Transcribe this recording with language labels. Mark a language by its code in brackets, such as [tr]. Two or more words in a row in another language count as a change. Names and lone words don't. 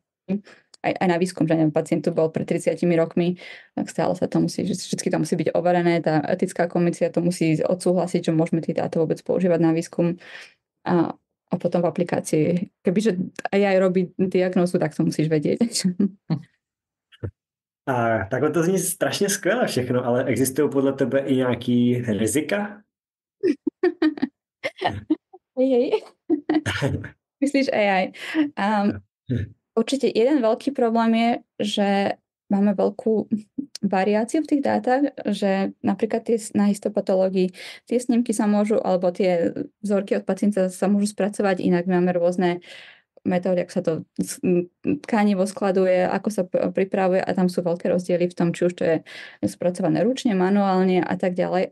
[sk] Aj na výskum, že neviem, pacient tu bol pred 30 rokmi, tak stále sa to musí, vždy to musí byť overené, tá etická komisia to musí odsúhlasiť, že môžeme tie dáta vôbec používať na výskum. A potom v aplikácii, kebyže aj robí diagnózu, tak to musíš vedieť. [cs] A takhle to zní strašně skvěle všechno, ale existují podle tebe i nějaký rizika? [sk] Hej. Myslíš AI? Určite jeden veľký problém je, že máme veľkú variáciu v tých dátach, že napríklad na histopatológii tie snímky sa môžu, alebo tie vzorky od pacienta sa môžu spracovať inak. Máme rôzne metódy, ako sa to tkanivo skladuje, ako sa pripravuje a tam sú veľké rozdiely v tom, či už to je spracované ručne, manuálne a tak ďalej.